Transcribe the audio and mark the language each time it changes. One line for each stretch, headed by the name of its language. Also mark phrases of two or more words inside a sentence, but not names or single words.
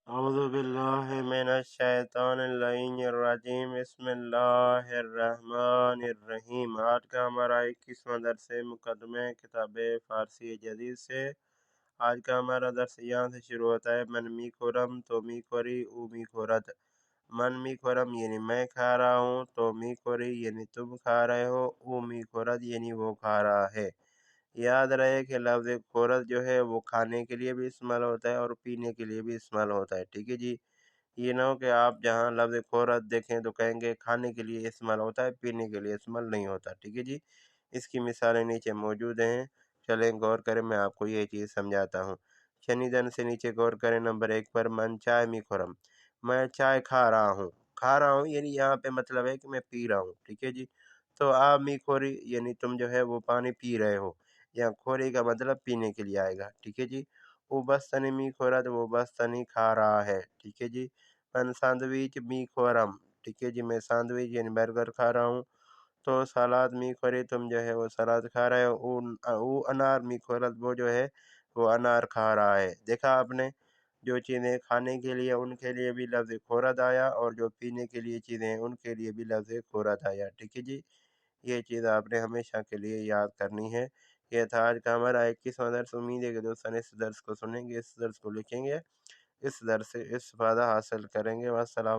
Arabic: اعوذ باللہ من الشیطان اللعین الرجیم بسم اللہ الرحمن الرحیم۔
Urdu: آج کا ہمارا 21واں درس مقدمہ کتاب فارسی جدید سے۔ آج کا ہمارا درس یہاں سے شروع ہوتا ہے۔
Persian: من می خورم تو می خوری او می خورد۔ من می خورم
Urdu: یعنی میں کھا رہا ہوں،
Persian: تو می خوری
Urdu: یعنی تم کھا رہے ہو،
Persian: او می خورد
Urdu: یعنی وہ کھا رہا ہے۔ یاد رہے کہ لفظ خورد جو ہے وہ کھانے کے لیے بھی استعمال ہوتا ہے اور پینے کے لیے بھی استعمال ہوتا ہے، ٹھیک ہے جی۔ یہ نہ ہو کہ آپ جہاں لفظ خورد دیکھیں تو کہیں گے کھانے کے لیے استعمال ہوتا ہے، پینے کے لیے استعمال نہیں ہوتا، ٹھیک ہے جی۔ اس کی مثالیں نیچے موجود ہیں، چلیں غور کریں، میں آپ کو یہ چیز سمجھاتا ہوں۔ شنیدن سے نیچے غور کریں نمبر 1 پر،
Persian: من چائے می خورم،
Urdu: میں چائے کھا رہا ہوں۔ کھا رہا ہوں یعنی یہاں پہ مطلب ہے کہ میں پی رہا ہوں، ٹھیک ہے جی۔ تو آپ
Persian: می خوری
Urdu: یعنی تم جو ہے وہ پانی پی رہے ہو، یا خوری کا مطلب پینے کے لیے آئے گا، ٹھیک ہے جی۔
Persian: وہ بستنی می خورد،
Urdu: وہ بستنی کھا رہا ہے، ٹھیک ہے جی۔
Persian: من سینڈوچ می خورم،
Urdu: ٹھیک ہے جی، میں سینڈوچ یعنی برگر کھا رہا ہوں۔
Persian: تو سلاد می خوری،
Urdu: تم جو ہے وہ سلاد کھا رہے ہو۔
Persian: او انار می خورد،
Urdu: وہ جو ہے وہ انار کھا رہا ہے۔ دیکھا آپ نے، جو چیزیں کھانے کے لیے ان کے لیے بھی لفظ خورد آیا، اور جو پینے کے لیے چیزیں ان کے لیے بھی لفظ خورد آیا، ٹھیک ہے جی۔ یہ چیز آپ نے ہمیشہ کے لیے یاد کرنی ہے۔ یہ تھا آج کا ہمارا 21واں درس۔ امید ہے کہ دوستان اس درس کو سنیں گے، اس درس کو لکھیں گے، اس درس سے استفادہ حاصل کریں گے۔